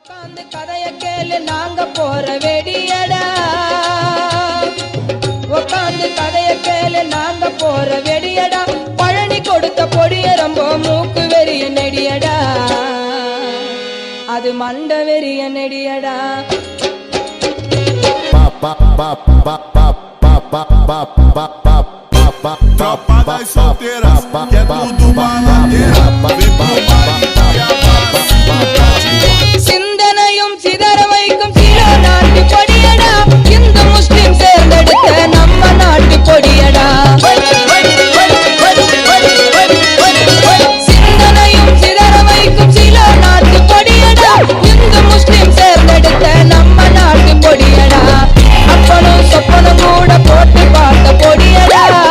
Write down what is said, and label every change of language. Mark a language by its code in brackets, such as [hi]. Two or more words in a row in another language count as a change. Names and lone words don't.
[ta] உட்காந்து கதைய கேளு நாங்க போற வெடியடா உட்காந்து கதைய கேளு நாங்க போற வெடியடா பழனி கொடுத்த பொடிய ரொம்ப மூக்கு வெறிய நெடியடா அது மண்ட வெறிய நெடியடா [pt] Tropa das solteiras, que é tudo baladeira. Vem pro baile e abaixa. [ta] சிந்தனையும் சிதற வைக்கும் சில நாட்டு பொடியடா இந்து முஸ்லிம் சேர்ந்தெடுத்த நம்ம நாட்டு பொடியடா சிந்தனையும் சிதற வைக்கும் சில நாட்டு பொடியடா இந்து முஸ்லிம் சேர்ந்தெடுத்த நம்ம நாட்டு பொடியடா அப்பனும் சொப்பனும் கூட போட்டு பார்த்த பொடியடா